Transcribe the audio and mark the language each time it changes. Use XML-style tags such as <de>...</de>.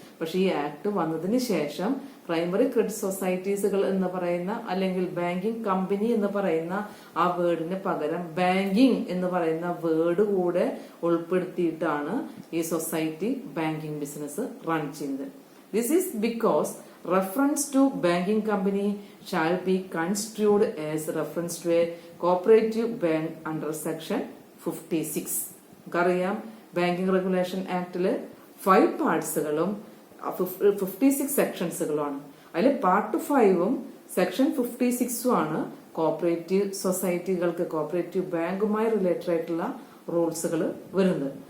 <ml>പക്ഷെ ഈ ആക്ട് വന്നതിന് ശേഷം പ്രൈമറി ക്രെഡിറ്റ് സൊസൈറ്റീസുകൾ എന്ന് പറയുന്ന, അല്ലെങ്കിൽ ബാങ്കിങ് കമ്പനി എന്ന് പറയുന്ന ആ വേർഡിന് പകരം ബാങ്കിങ് എന്ന് പറയുന്ന വേർഡ് കൂടെ ഉൾപ്പെടുത്തിയിട്ടാണ് ഈ സൊസൈറ്റി ബാങ്കിങ് ബിസിനസ് റൺ ചെയ്യുന്നത്.</ml> <en>This is because reference to banking company shall be construed as reference to a cooperative bank under section 56.</en> <ml>നമുക്കറിയാം ബാങ്കിങ് റെഗുലേഷൻ ആക്ടില് 5 പാർട്സുകളും 56 സെക്ഷൻസുകളുമാണ്. അതിൽ പാർട്ട് 5ഉം സെക്ഷൻ 56ഉം ആണ് കോപ്പറേറ്റീവ് സൊസൈറ്റികൾക്ക്, കോപ്പറേറ്റീവ് ബാങ്കുമായി റിലേറ്റഡ് ആയിട്ടുള്ള റൂൾസുകൾ വരുന്നത്.</ml>